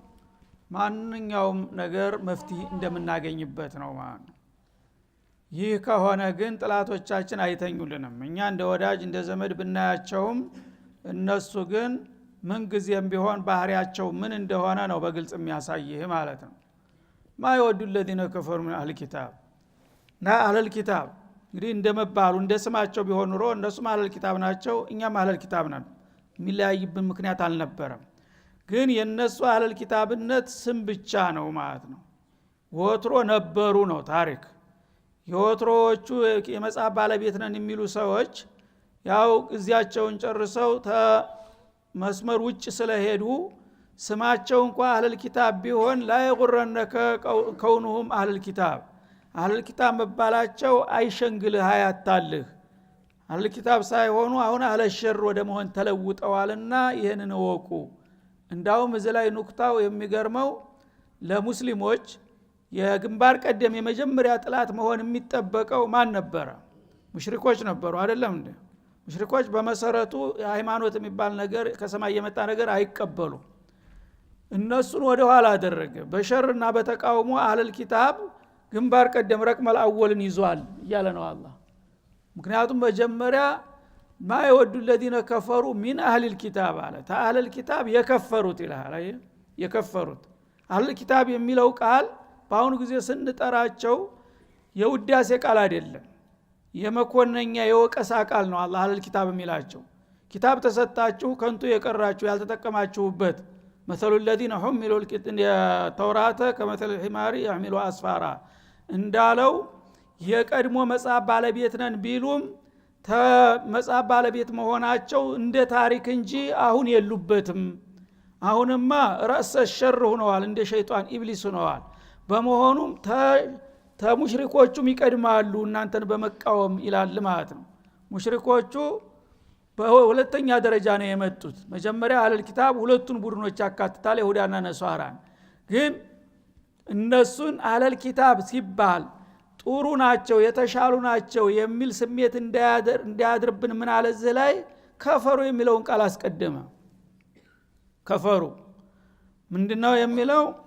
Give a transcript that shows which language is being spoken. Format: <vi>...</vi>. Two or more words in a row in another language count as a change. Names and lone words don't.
<am>ማንኛውም ነገር መፍትሄ እንደምናገኝበት ነው ማለት ነው። ይህ ከሆነ ግን ጥላቶቻችን አይተኙልንም። እኛ እንደ ወዳጅ እንደ ዘመድ ብናያቸውም እነሱ ግን ምን ጊዜም ቢሆን ባህሪያቸው ምን እንደሆነ ነው በግልጽ የሚያሳይህ ማለት ነው። ማይወዱ</am> <ar>الذين كفروا من اهل الكتاب</ar> <am>ና</am> <ar>اهل الكتاب</ar> <am>እንግዲህ እንደመባሉ እንደስማቸው ቢሆን ኑሮ እነሱም</am> <ar>اهل الكتاب</ar> <am>ናቸው እኛም</am> <ar>اهل الكتاب</ar> <am>ነን የሚለያይብን ምክንያት አልነበረም። ግን የነሱ</am> <ar>اهل الكتابነት</ar> <am>ስም ብቻ ነው ማለት ነው። ወትሮ ነበሩ ነው ታሪክ። የወትሮዎቹ የመጽሐፍ ባለቤት ነን የሚሉ ሰዎች ያው እዚያቸውን ጨርሰው መስመር ውጭ ስለሄዱ ስማቸው እንኳን</am> <ar>اهل الكتاب</ar> <am>ቢሆን</am> <ar>لا يغرنك كونهم اهل الكتاب اهل الكتاب</ar> <am>መባላቸው አይሸንግልህ አያታልህ።</am> <ar>اهل الكتاب</ar> <am>ሳይሆኑ አሁን</am> <ar>اهل الشر</ar> <am>ወደ መሆን ተለውጠዋልና ይሄንን ወቁ። እንዳውም እዚህ ላይ ኑክታው የሚገርመው ለሙስሊሞች የግንባር ቀደም የመጀመሪያ ጥላት መሆን የሚጠበቀው ማን ነበረ? ሙሽሪኮች ነበሩ አይደለም እንዴ? ሙሽሪኮች በመሰረቱ ሃይማኖት የሚባል ነገር ከሰማይ የመጣ ነገር አይቀበሉ። እነሱን ወደ ኋላ አደረገ። በሸርና በተቃውሞ</am> <ar>أهل الكتاب</ar> <am>ግንባር ቀደም</am> <ar>رقم الأول</ar> <am>ይዟል እያለ ነው አላህ። ምክንያቱም መጀመሪያ ማይወዱ</am> <ar>الذين كفروا من اهل الكتاب</ar> <am>አለ።</am> <ar>أهل الكتاب</ar> <am>የከፈሩት ይላል። የከፈሩት አህለል ኪታብ የሚለው ቃል በአሁኑ ጊዜ ስንጠራቸው የውዳሴ ቃል አይደለም፣ የመኮነኛ የወቀሳ ቃል ነው። አላህ</am> <ar>أهل الكتاب</ar> <am>የሚላቸው ኪታብ ተሰጣችሁ ከንቱ የቀራችሁ ያልተጠቀማችሁበት</am> <ar>مثل الذين حملوا التوراة كمثل الحمار يحمل أسفارا</ar> <am>እንዳለው የቀድሞ መጽሐፍ ባለቤት ነን ቢሉም መጽሐፍ ባለቤት መሆናቸው እንደ ታሪክ እንጂ አሁን የሉበትም። አሁንማ ራስ ሸር ሆነዋል፣ እንደ ሸይጣን ኢብሊስ ሆነዋል። በመሆኑም ተሙሽሪኮቹም ይቀድማሉ እናንተን በመቃወም ይላል ማለት ነው። ሙሽሪኮቹ በሁለተኛ ደረጃ ነው የመጡት። መጀመሪያ</am> <ar>أهل الكتاب</ar> <am>ሁለቱን ቡድኖች ያካትታል፣ ይሁዳና ነሷራን። ግን እነሱን</am> <ar>أهل الكتاب</ar> <am>ሲባል ጥሩ ናቸው የተሻሉ ናቸው የሚል ስሜት እንዳያድርብን ምን አለ እዚህ ላይ ከፈሩ የሚለውን ቃል አስቀደመ። ከፈሩ ምንድነው የሚለው?</am>